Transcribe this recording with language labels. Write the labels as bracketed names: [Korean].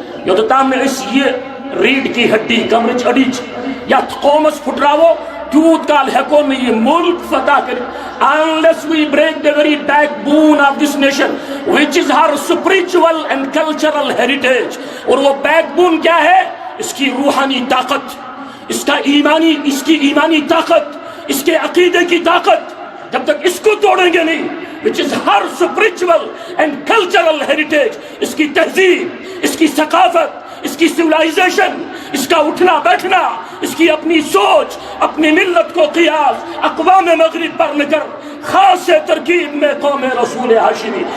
[English] یوتام میں اس یہ ریڑھ کی ہڈی کمرچ اڈیچ یا قومس پھٹراو تیوت کال ہیکو میں یہ ملک فتح کر. Unless we break the very backbone of this nation, which is her spiritual and cultural heritage. [Urdu] اور وہ بیک بون کیا ہے؟ اس کی روحانی طاقت، اس کی ایمانی طاقت، اس کے عقیدے کی طاقت. جب تک اس کو توڑیں گے نہیں، [English] which is her spiritual and cultural heritage، [Urdu] اس کی تہذیب، اس کی ثقافت، اس کی سیولائزیشن، اس کا اٹھنا بیٹھنا، اس کی اپنی سوچ، اپنی ملت کو قیاس اقوام مغرب پر لے کر خاص ترکیب میں قوم رسول ہاشمی.